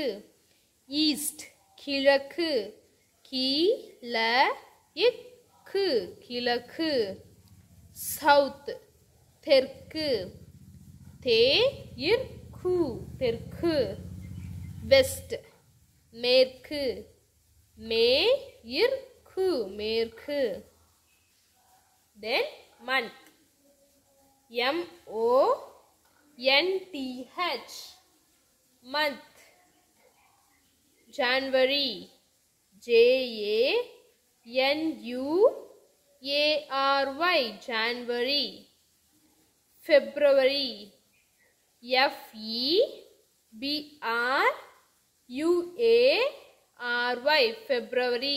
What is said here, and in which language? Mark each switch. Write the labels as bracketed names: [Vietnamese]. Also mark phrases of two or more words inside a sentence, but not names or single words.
[Tamil] East. கிழக்கு. கிழக்கு. South. Terku. Terku. West. Merku. Merku. [English] Then month. MONTH. Month. January. N-U-A-R-Y, January. February, F-E-B-R-U-A-R-Y, February.